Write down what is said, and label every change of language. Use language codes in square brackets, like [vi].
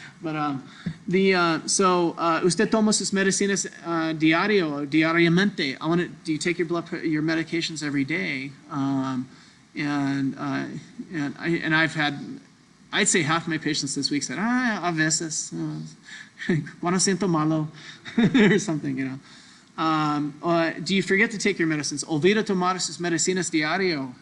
[es] But usted toma sus medicinas diariamente. [en] Do you take your medications every day? And I've had, I'd say half my patients this week said, [es] a veces, cuando siento malo, [en] or something, Do you forget to take your medicines? [es] Olvida tomar sus medicinas diario.